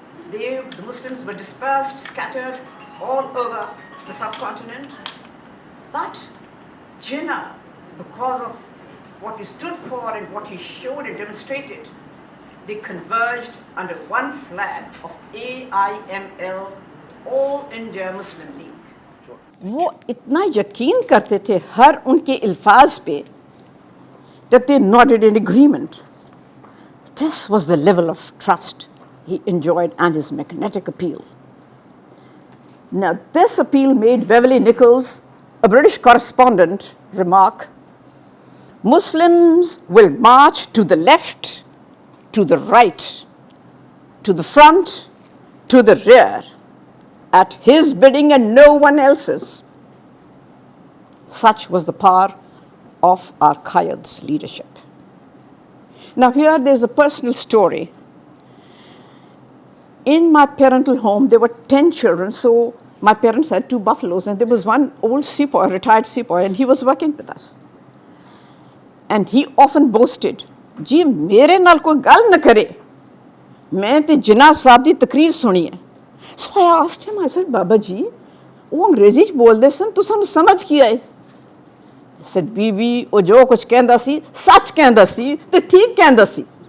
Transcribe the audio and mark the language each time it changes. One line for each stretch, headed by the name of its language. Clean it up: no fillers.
English: The Muslims were dispersed, scattered all over the subcontinent. But Jinnah, because of what he stood for and what he showed and demonstrated, they converged under one flag of AIML, All India Muslim League.
Urdu: वो इतना यकीन करते थे हर उनके अल्फाज पे
English: that they nodded in agreement. This was the level of trust he enjoyed and his magnetic appeal. Now, this appeal made Beverly Nichols, a British correspondent, remark, Muslims will march to the left, to the right, to the front, to the rear, at his bidding and no one else's. Such was the power of our Qayyad's leadership. Now here there's a personal story. In my parental home, there were 10 children, so my parents had 2 buffaloes, and there was one old sepoy, retired sepoy, and he was working with us. And he often boasted,
Punjabi: जी मेरे नाल कोई गल न करे, मैं ते जिन्ना साहब दी तकरीर सुनी है.
English: So I asked him, I said,
Punjabi: Baba ji, वो अंग्रेजी च बोलदे सन, तुसां समझ की आए?
English: He said,
Punjabi: बीबी, वो जो कुछ कहंदा सी, सच कहंदा सी, ते ठीक कहंदा सी.